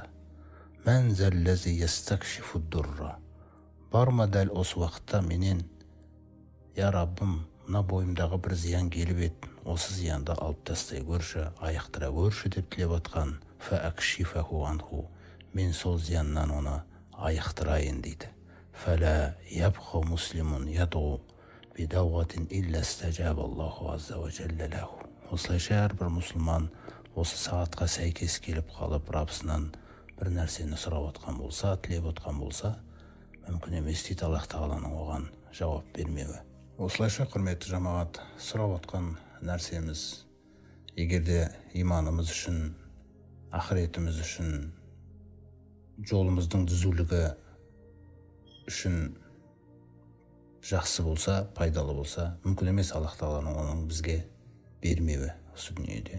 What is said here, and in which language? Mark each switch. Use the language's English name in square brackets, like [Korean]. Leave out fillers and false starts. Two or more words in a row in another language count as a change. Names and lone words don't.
[Arabic] «من ذا الذي يستكشف الضر», [Kazakh] бар ма дәл осы уақытта менен, «Я Раббым, мына бойымдағы бір зиян келіп ет, осы зиянды алып тастай көрші, аяқтыра көрші» деп тілеп отқан, [Arabic] «فأكشفه عنه», [Kazakh] мен сол зияннан оны аяқтырайын дейді. [Arabic] «فلا يبقى مسلم يدعو بدعوة إلا استجاب الله عز وجل له». [Kazakh] Осылайша әрбір мұсылман осы сағатқа сәйкес келіп қалып, Раббысынан бір нәрсені сұрап отқан болса, тілеп отқан болса, мүмкін емес дейді Аллах тағаланың оған жауап бермеуі. Осылайша, құрметті жамағат, сұрап отқан нәрсеміз, егерде иманымыз үшін, ақыретіміз үшін, жолымыздың түзулігі үшін жақсы болса, пайдалы болса, мүмкін емес Аллах тағаланың оның бізге бермеуі осы дүниеде.